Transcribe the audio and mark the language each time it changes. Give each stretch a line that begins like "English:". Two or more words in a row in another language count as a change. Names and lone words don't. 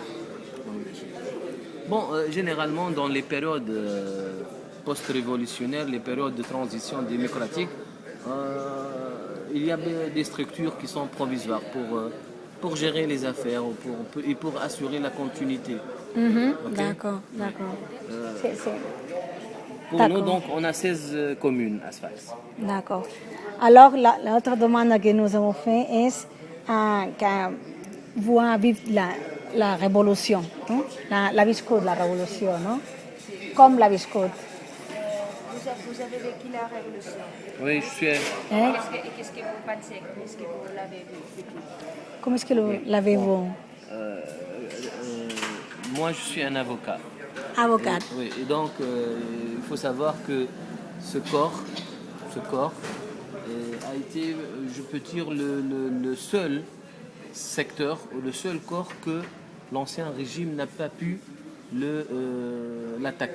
French: Bon, généralement, dans les périodes post-révolutionnaires, les périodes de transition démocratique, il y a des structures qui sont provisoires pour gérer les affaires et pour assurer la continuité. Okay? D'accord. Pour nous, donc, on a 16 communes à Sfax. D'accord. Alors, l'autre demande que nous avons fait est que vous avez vu la révolution, no?
Catalan: La viscut la révolution, no? Com l'ha viscut?
French: Vous avez vécu la révolution. Oui, je suis... Qu'est-ce que vous pensez? Qu'est-ce que vous l'avez vécu? Com est-ce que l'avez-vous? Moi, je suis un avocat. Avocat. Oui, et donc, il faut savoir que ce corps a été, je peux dire, le seul secteur ou le seul corps que l'ancien régime n'a pas pu l'attaquer.